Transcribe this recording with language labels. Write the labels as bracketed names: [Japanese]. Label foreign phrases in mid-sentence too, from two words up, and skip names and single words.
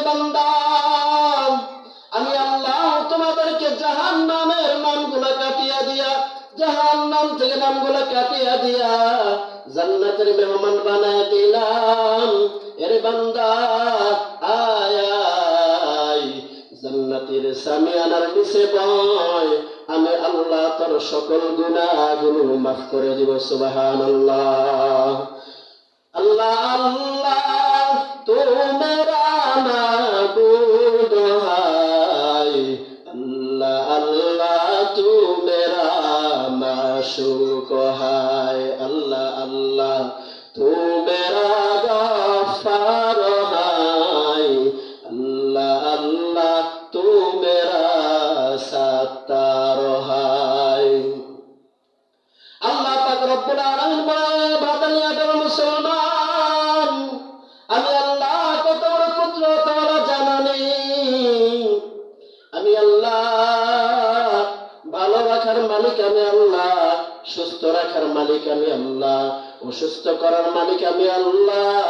[Bangla] বান্দা, আমি আল্লাহ তোমাদেরকে জাহান্নামের নামগুলো কাটিয়া দিয়া, জাহান্নাম থেকে নামগুলো কাটিয়া দিয়া জান্নাতের মেহমান বানায় দিলাম। এর বান্দা, আয় আয়, জান্নাতের সামিয়ানার নিচে বয়, আমি আল্লাহ তোর সকল গুনাহগুলো মাফ করে দিব। সুবহানাল্লাহ। [Hindi] अल्लाह अल्लाह तू मेरा माबूद है, अल्लाह अल्लाह तू मेरा माशूक है, अल्लाह अल्लाह तू मेरा गफ्फार है, अल्लाह अल्लाह तू मेरा सत्तार है। [Bangla] আল্লাহ পাক [Arabic] ربّ العالمين [Bangla] বলে বাদানিয়াদের মুসলমান, আমি আল্লাহ কত বড় কুদরত ওয়ালা জানা নেই। আমি আল্লাহ ভালো রাখার মালিক, আমি আল্লাহ সুস্থ রাখার মালিক, আমি আল্লাহ অসুস্থ করার মালিক, আমি আল্লাহ।